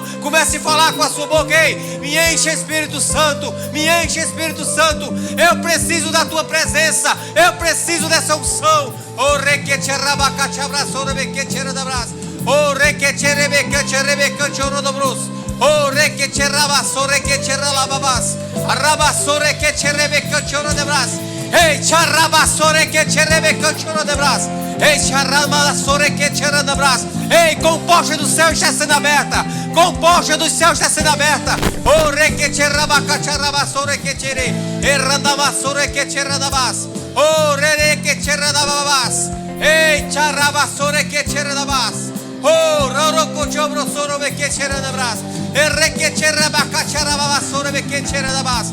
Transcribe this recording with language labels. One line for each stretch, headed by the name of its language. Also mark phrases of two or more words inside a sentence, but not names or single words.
Portuguese: Comece a falar com a sua boca. Ei, me enche, Espírito Santo. Me enche, Espírito Santo. Eu preciso da tua presença. Eu preciso dessa unção. Oh, oh, reke cheraba sore que cherala babas. Arraba sore que cherebe cachoro de bras. Ei, charaba sore que cherebe cachoro de bras. Ei, charama sore que cheraba de bras. Ei, com porta do céu está sendo aberta. Com porta do céu está sendo aberta. Oh, reke cheraba cacharaba sore que chere. Errandaba sore que cherada bas. Oh, rere que cherada babas. Ei, charaba sore que cherada bas. Oh, roroco chobro soro que cherada bras. Erreke cheraba cacharaba sore que cherada bas.